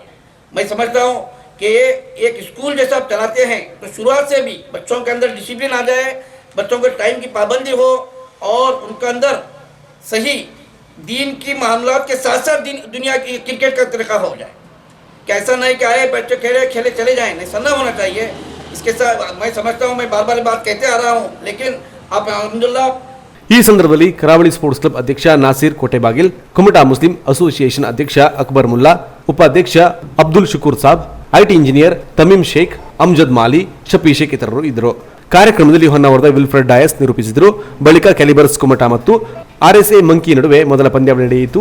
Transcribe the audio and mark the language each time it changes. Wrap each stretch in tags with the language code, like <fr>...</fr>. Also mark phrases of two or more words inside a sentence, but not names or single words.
<hi>मैं समझता हूँ कि एक स्कूल जैसा आप चलाते हैं तो शुरुआत से भी बच्चों के अंदर डिसिप्लिन आ जाए, बच्चों के टाइम की पाबंदी हो और उनके अंदर सही दीन की मामलात के साथ साथ दुनिया की क्रिकेट का तरीका हो जाए। कि ऐसा नहीं कि आए बच्चे खेले चले जाएं, नहीं, ऐसा होना चाहिए। इसके साथ मैं समझता हूँ, मैं बार बार बात कहते आ रहा हूँ, लेकिन आप अल्हम्दुलिल्लाह</hi> <kn>ಈ ಸಂದರ್ಭದಲ್ಲಿ ಕರಾವಳಿ ಸ್ಪೋರ್ಟ್ಸ್ ಕ್ಲಬ್ ಅಧ್ಯಕ್ಷ ನಾಸೀರ್ ಕೋಟೆಬಾಗಿಲ್, ಕುಮಟಾ ಮುಸ್ಲಿಂ ಅಸೋಸಿಯೇಷನ್ ಅಧ್ಯಕ್ಷ ಅಕ್ಬರ್ ಮುಲ್ಲಾ, ಉಪಾಧ್ಯಕ್ಷ ಅಬ್ದುಲ್ ಶುಕೂರ್ ಸಾಬ್,</kn> <en>IT engineer</en> <kn>ತಮೀಮ್ ಶೇಖ್, ಅಮ್ಜದ್ ಮಾಲಿ, ಶಫಿ ಶೇಖ್ ಇತರರು ಇದ್ದರು. ಕಾರ್ಯಕ್ರಮದಲ್ಲಿ ಹೊನ್ನಾವರದ ವಿಲ್ಫ್ರೆಡ್ ಡಯಸ್ ನಿರೂಪಿಸಿದರು. ಬಳಿಕ ಕ್ಯಾಲಿಬರ್ಸ್ ಕುಮಟಾ ಮತ್ತು ಆರ್ಎಸ್ಎ ಮಂಕಿ ನಡುವೆ ಮೊದಲ ಪಂದ್ಯಾವಳಿ ನಡೆಯಿತು.</kn>